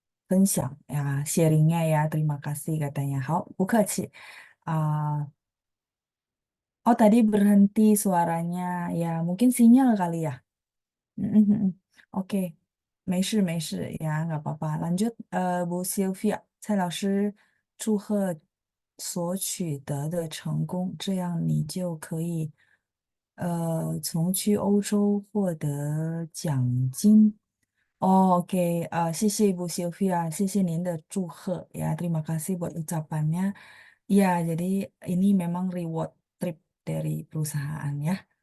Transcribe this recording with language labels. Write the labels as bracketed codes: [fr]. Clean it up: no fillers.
[zh] 分享呀， [id] sharingnya ya, terima kasih katanya. [zh] 好，不客气。 [id] oh tadi berhenti suaranya, ya mungkin sinyal kali ya. Mm-mm-mm. Oke, [zh] 没事没事 [id] ya nggak apa-apa. Lanjut, [zh] Bu Sylvia，蔡老师，祝贺所取得的成功，这样你就可以从去欧洲获得奖金。 [id] Oh, oke. Sisi Ibu Sylvia, sisi Ninda 祝贺 ya. Terima kasih buat ucapannya. Ya, jadi ini memang reward trip dari perusahaan ya.